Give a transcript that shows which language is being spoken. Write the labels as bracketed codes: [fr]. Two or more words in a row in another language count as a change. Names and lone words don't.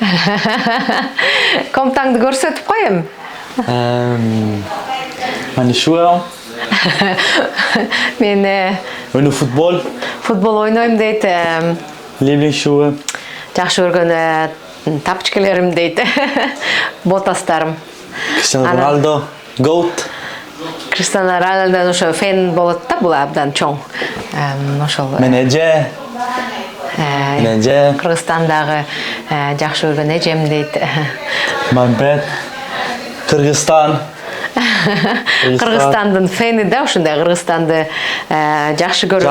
[ky] Комтаңды көрсөтүп коем. [de] Meine Schuhe. [ky] Мен [de] Meine Football. [ky] футбол ойнойм дейт. [de] Lieblingsschuhe. [ky] Жакшы көргөн тапочкаларым дейт. Ботастарым. Cristiano Ronaldo. GOAT. Криштиану Роналдудан ошо фен болот да, бул абдан чоң. Ошол Менеже. Кыргызстандагы жакшы көргөн эжем дейт. Мамбет. Кыргызстан. Кыргызстандын фени да, ушундай Кыргызстанды жакшы көрөт.